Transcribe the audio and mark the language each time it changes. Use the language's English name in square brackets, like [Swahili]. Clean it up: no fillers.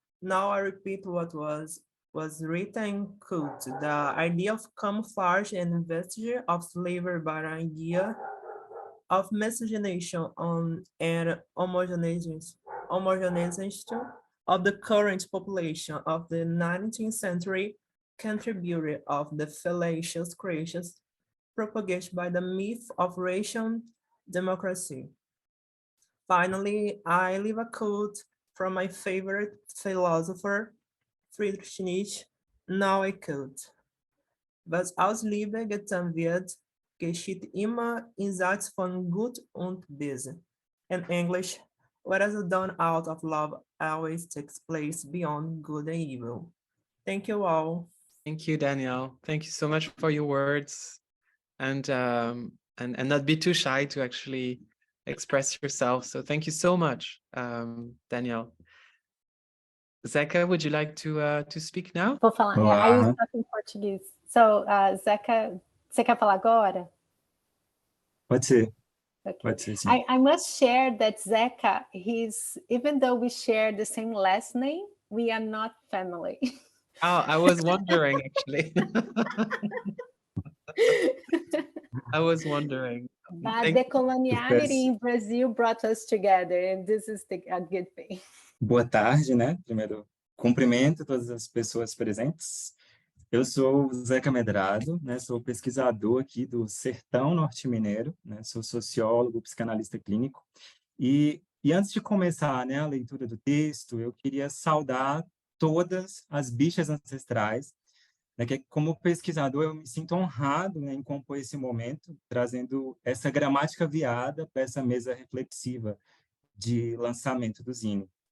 [English] Now I repeat what was written in Cult, the idea of camouflage and vestige of slavery by an idea of miscegenation on and homogenization of the current population of the 19th century contributed of the fallacious creations propagated by the myth of racial democracy. Finally, I leave a quote from my favorite philosopher, Friedrich Nietzsche. Now I quote, [German] "Was aus Liebe getan wird, geschieht immer in Satz von Gut und Böse." [English] In English, what is done out of love always takes place beyond good and evil. Thank you all. Thank you, Daniel. Thank you so much for your words, and not be too shy to actually express yourself. So thank you so much, Daniel. Zeca, would you like to speak now? [Portuguese] Vou falar. [English] I will talk in Portuguese. [Portuguese] So, Zeca, você quer falar agora? Pode ser. [English] Okay. [Portuguese] Pode ser, sim. [English] I must share that Zeca, even though we share the same last name, we are not family. Oh, I was wondering, actually. I was wondering. But decoloniality in Brazil brought us together, and this is a good thing. [Portuguese] Boa tarde, né? Primeiro, cumprimento todas as pessoas presentes. Eu sou o Zeca Medrado, né? Sou pesquisador aqui do Sertão Norte Mineiro, né? Sou sociólogo, psicanalista clínico. E E antes de começar, né, a leitura do texto, eu queria saudar todas as bichas ancestrais, né, que como pesquisador eu me sinto honrado, né, em compor esse momento, trazendo essa gramática viada para essa mesa reflexiva de lançamento do Zine.